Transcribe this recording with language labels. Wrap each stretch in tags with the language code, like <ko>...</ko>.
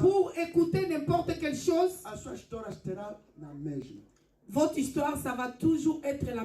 <fr>pour écouter n'importe quelle chose,</fr> <pt>a sua história estará na mesma.</pt> <fr>votre histoire, ça va toujours être la</fr>